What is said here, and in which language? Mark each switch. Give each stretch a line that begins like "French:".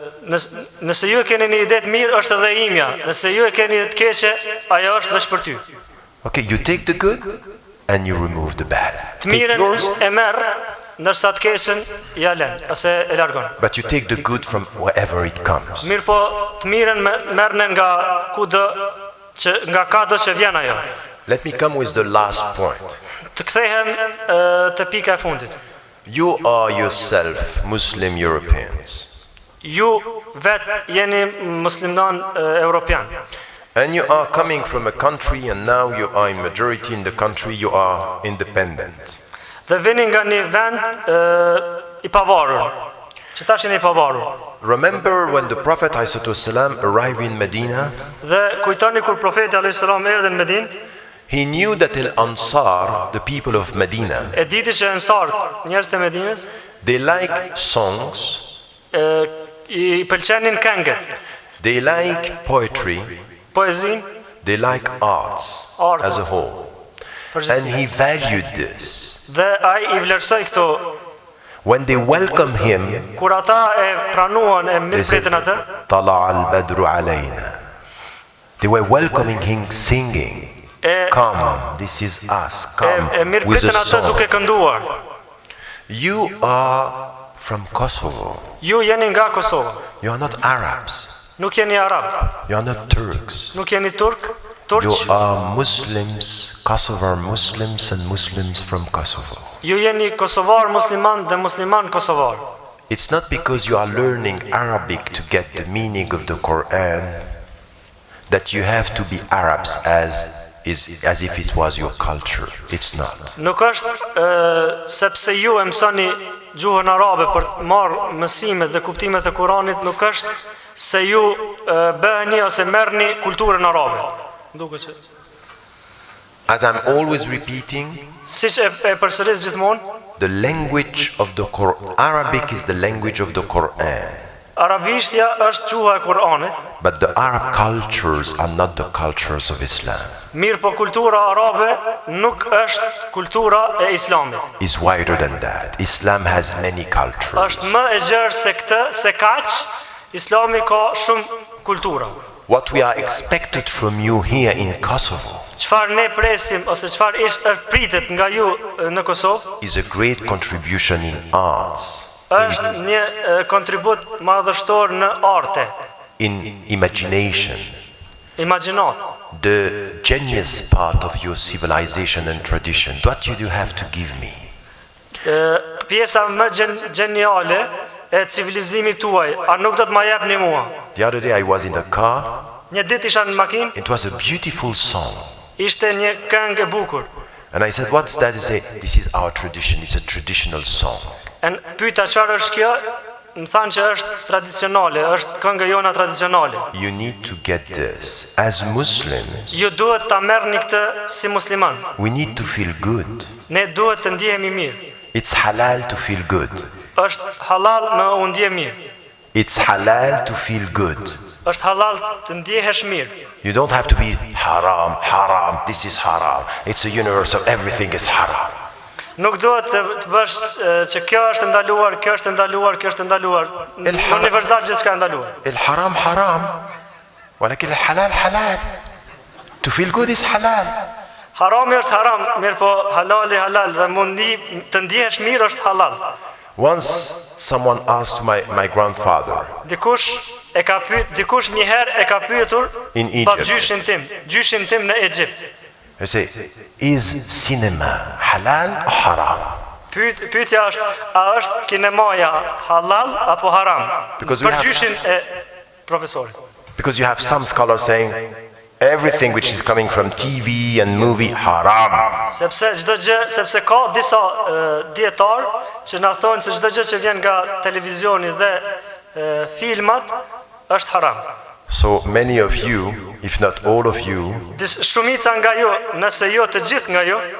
Albanian: Nëse ju e keni një ide të mirë, është edhe imja. Nëse ju e keni të keqe, ajo është veç për ty.
English: Okay, you take the good and you remove the bad.
Albanian: Të
English: Take
Albanian: mirën
English: yours,
Albanian: e merr, ndërsa të keqen ja lën ose e largon.
English: but you take the good from wherever it comes.
Albanian: Mirë po, të mirën merrne nga kudo nga kado që vjen ajo.
English: Let me come with the last point.
Albanian: Të kthehem te pika e fundit.
English: You are yourself Muslim Europeans.
Albanian: Ju vet jeni musliman europian.
English: And you are coming from a country and now you are in majority in the country, you are independent.
Albanian: Dhe vini nga një vend i pavarur, që tash jeni i pavarur.
English: Remember when the Prophet ﷺ arrived in Medina?
Albanian: Dhe kujtoni kur profeti a.s. erdhi në Medinë,
English: He knew that Al-Ansar, the people of Medina,
Albanian: e diti që ansart, njerëzit e Medinës,
English: they like songs,
Albanian: i pëlqenin këngët,
English: they like poetry,
Albanian: poezin,
English: they like arts
Albanian: Art.
English: as a whole. And
Albanian: përgjithësi.
English: he valued this.
Albanian: Dhe ai i vlerësoi këto.
English: When they welcome him,
Albanian: Kur ata e pranuan e
English: they said,
Albanian: mirëpritën atë,
Arabic: Tala al-Badru alayna.
English: They were welcoming him singing. Come, this is us,
Albanian: e
English: come with a
Albanian: mirëpritën atë duke
English: song.
Albanian: kënduar.
English: You are from Kosovo.
Albanian: Ju jeni nga Kosova.
English: You are not Arabs.
Albanian: Nuk jeni arab,
English: You are not Turks.
Albanian: nuk jeni turk,
English: You
Albanian: turq.
English: are Muslims, Kosovar Muslims and Muslims from Kosovo.
Albanian: Ju jeni kosovar musliman dhe musliman kosovar.
English: It's not because you are learning Arabic to get the meaning of the Quran that you have to be Arabs as if it was your culture. It's not.
Albanian: Nuk është sepse ju e mësoni gjuhën arabe për të marrë mësimet dhe kuptimet e Kuranit, nuk është se ju bëheni ose merrni kulturën arabe. Duket që
English: As I'm always repeating,
Albanian: siç e përsëris gjithmonë,
English: the language of the Quran, Arabic is the language of the Quran.
Albanian: arabishtja është gjuha e Kuranit,
English: But the Arab cultures are not the cultures of Islam.
Albanian: mirë po kultura arabe nuk është kultura e Islamit.
English: It's wider than that. Islam has many cultures.
Albanian: Është më e gjerë se këtë, se kaq, Islami ka shumë kultura.
English: What we are expected from you here in Kosovo
Albanian: Çfarë ne presim ose çfarë është pritet nga ju në Kosovë,
English: is a great contribution in arts,
Albanian: është një kontribut madhështor në arte,
English: in imagination,
Albanian: imagjinat.
English: the genius part of your civilization and tradition. What do you have to give me?
Albanian: Pjesa më geniale e civilizimit tuaj, a nuk do të ma jepni mua?
English: The other day I was in the car.
Albanian: Një ditë isha në makinë,
English: It was a beautiful song.
Albanian: ishte një këngë e bukur.
English: And I said, what's that? He said, this is our tradition. It's a traditional song.
Albanian: E pyeta çfarë është kjo? Më thanë që është tradicionale, është këngë jona tradicionale.
English: You need to get this. As Muslims,
Albanian: Ju duhet ta merrni këtë si musliman.
English: we need to feel good.
Albanian: Ne duhet të ndjehemi mirë.
English: It's halal to feel good.
Albanian: Është halal me u ndje mirë.
English: It's halal to feel good.
Albanian: Është halal të ndjehesh mirë.
English: You don't have to be haram, haram, this is haram. It's a universal, everything is haram.
Albanian: Nuk duhet të bësh që kjo është ndaluar, kjo është ndaluar, kjo është ndaluar. Në universal gjithçka është ndaluar.
Arabic: El haram haram. ولكن الحلال حلال.
English: To feel good is halal.
Albanian: Harami është haram, mirë po halali halal dhe mundi të ndihesh mirë është halal.
English: Once someone asked my grandfather
Albanian: Dikush një herë e ka pyetur
English: in
Albanian: pa
English: Egypt.
Albanian: gjyshin tim në Egjipt.
English: He say, is cinema halal or haram?
Albanian: Pyetja është, a është kinemaja halal apo haram?
English: Because we
Albanian: Për
English: have-
Albanian: gjyshin e profesorit.
English: Because you have some scholars saying everything which is coming from TV and movie haram.
Albanian: Sepse ka disa dietar që na thonë se çdo gjë që vjen nga televizioni dhe filmat është haram.
English: So many of you, if not all of you,
Albanian: Shumica nga ju, nëse jo të gjithë nga ju,